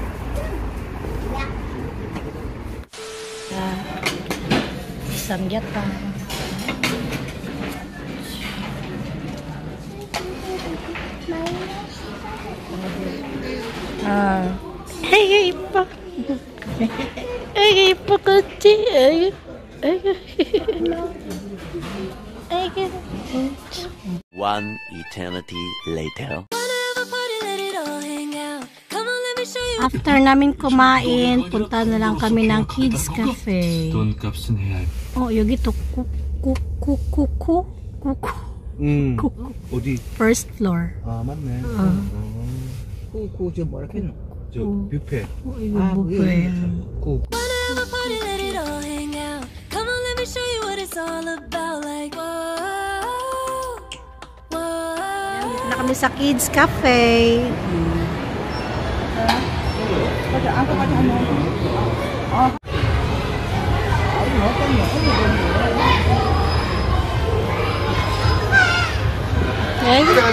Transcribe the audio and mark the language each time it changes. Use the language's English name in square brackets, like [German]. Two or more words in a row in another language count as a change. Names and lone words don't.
[Filipino] Samgyat pa. Hey pa. Hey pa kati. [English] One eternity later. [Filipino] After namin kumain, punta na lang kami ng Kids Cafe. [Korean] 돈값은 해야 해. 여기 또 쿠쿠. 어디? [English] First floor. [Korean] 아 맞네. 저 뭐라 했노? 저 뷔페. 이거 뷔페. 그 [Filipino] Dito na kami sa Kids Cafe. Okay.